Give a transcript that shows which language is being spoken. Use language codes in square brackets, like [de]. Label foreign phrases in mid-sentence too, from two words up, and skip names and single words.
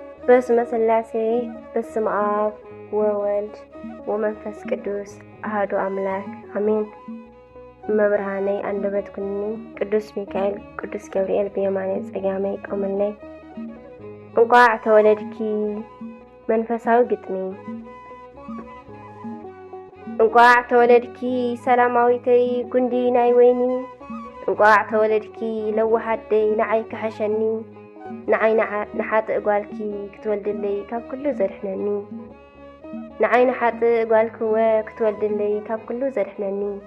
[gez] በስመ ሥላሴ፣ በስመ አብ ወወልድ ወመንፈስ ቅዱስ አሐዱ አምላክ አሜን። [ti] መብርሃነይ አንደበት ኩኒ ቅዱስ ሚካኤል፣ ቅዱስ ገብርኤል ብየማነ ጸጋመይ ቆምለይ። እንቋዕ ተወለድኪ። መንፈሳዊ ግጥሚ። እንቋዕ ተወለድኪ ሰላማዊተይ ጉንዲ ናይ ወይኒ። እንቋዕ ተወለድኪ ለዋሃደይ ንዓይ ክሐሸኒ። ንዓይ ንዓ-፣ ንሓጥእ ጓልኪ ክትወልድለይ ካብ ኩሉ ዘድሕነኒ። ንዓይ ንሓጥእ ጓልክወ ክትወልድለይ ካብ ኩሉ ዘድሕነኒ።